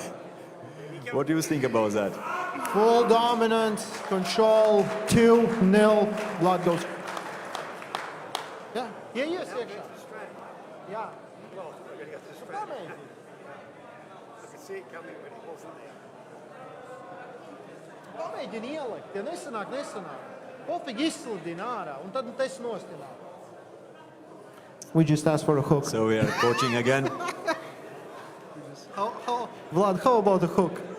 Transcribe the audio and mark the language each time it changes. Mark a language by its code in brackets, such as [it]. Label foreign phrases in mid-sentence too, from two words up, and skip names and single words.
[en] What do you think about that? Full dominance, control, 2-0, Vlad goes. Yeah, yes, yeah. I could see it coming, but it wasn't there. [lv] Pamēģini ielikt, ja nesanāk. Pofīgi izslidina ārā, un tad tas nostinā. [en] We just asked for a hook. So we are coaching again. Vlad, how about the hook?